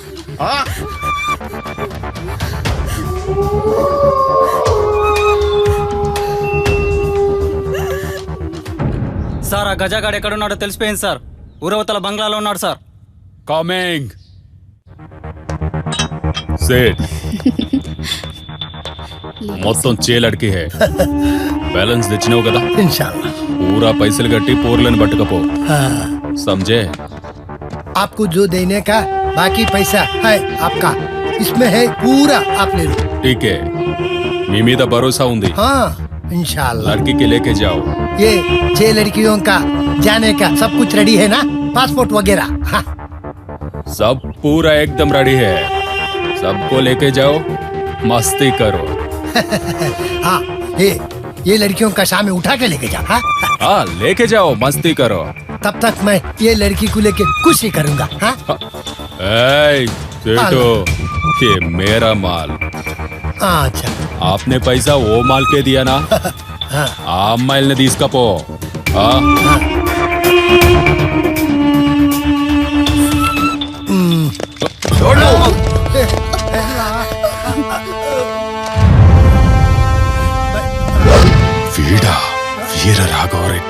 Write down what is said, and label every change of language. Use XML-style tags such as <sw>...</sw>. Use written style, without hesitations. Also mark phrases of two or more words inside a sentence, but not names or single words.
<te>సార్ ఆ గజాగాడు ఎక్కడున్నాడో తెలిసిపోయింది సార్. ఊరవతల బంగ్లాలో ఉన్నాడు సార్. కమింగ్. सेठ మొత్తం చేలడికి హే. బ్యాలెన్స్ తెచ్చినావు కదా?</te> <ar>إن شاء الله.</ar> <te>పూరా పైసలు కట్టి పోర్లను పట్టుకపో.</te> <hi>समझे? आपको जो देने का बाकी पैसा है आपका, इसमें है पूरा, आप ले लो। ठीक है,</hi> <te>మీ మీద భరోసా ఉంది.</te> <hi>हाँ</hi> <ar>إن شاء الله.</ar> <hi>लड़की के लेके जाओ. ये 6 लड़कियों का जाने का सब कुछ रेडी है ना? पासपोर्ट वगैरह? हाँ। सब पूरा एकदम रेडी है, सबको लेके जाओ, मस्ती करो. हाँ ये लड़कियों का शाम में उठा के लेके जाओ। हाँ लेके जाओ, मस्ती करो. तब तक मैं ये लड़की को लेके कुछ ही करूँगा। हाँ? सेठो, ये मेरा माल. अच्छा, आपने पैसा वो माल के दिया ना? हाँ।</hi> <te>ఆ అమ్మాయిల్ని తీసుకపో. వీడా వీర రాఘవరెడ్డి.</te>